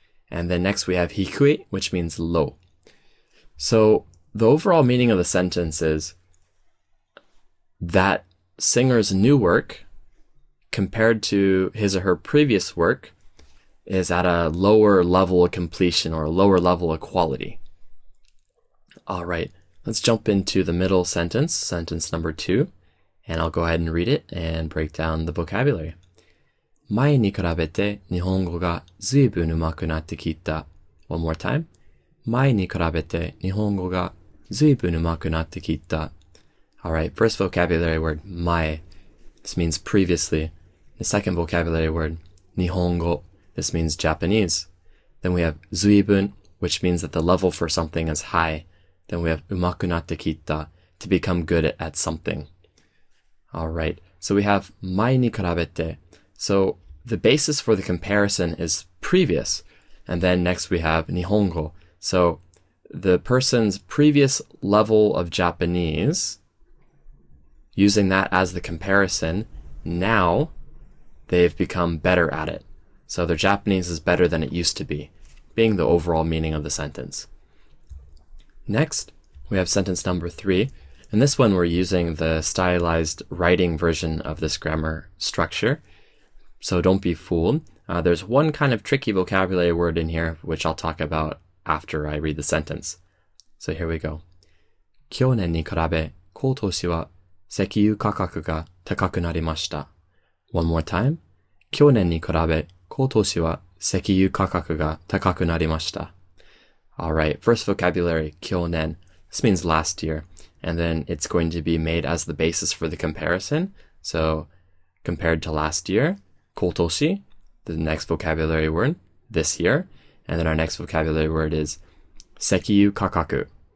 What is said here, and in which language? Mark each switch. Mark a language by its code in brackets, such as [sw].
[en] And then next we have hikui, which means low. So the overall meaning of the sentence is that singer's new work compared to his or her previous work is at a lower level of completion or a lower level of quality. All right. Let's jump into the middle sentence, sentence number 2, and I'll go ahead and read it and break down the vocabulary. [ja] 前に比べて日本語がずいぶん上手くなってきた. [en] One more time. [ja] 前に比べて日本語がずいぶん上手くなってきた. [en] All right, first vocabulary word, 前.This means previously. The second vocabulary word, 日本語. This means Japanese. Then we have ずいぶん, which means that the level for something is high. Then we have [ja] 上手くなってきた, [en] to become good at something. Alright, so we have [ja] 前に比べて. [en] So the basis for the comparison is previous. And then next we have 日本語. So the person's previous level of Japanese, using that as the comparison, now they've become better at it. So their Japanese is better than it used to be, being the overall meaning of the sentence. Next, we have sentence number 3. In this one, we're using the stylized writing version of this grammar structure. So don't be fooled. There's one kind of tricky vocabulary word in here, which I'll talk about after I read the sentence. So here we go. [ja] 去年に比べ、今年は石油価格が高くなりました. [en] One more time. [ja] 去年に比べ、今年は石油価格が高くなりました. [en] Alright, first vocabulary, 去年. This means last year. And then it's going to be made as the basis for the comparison. So compared to last year. 今年, the next vocabulary word, this year. And then our next vocabulary word is 石油価格.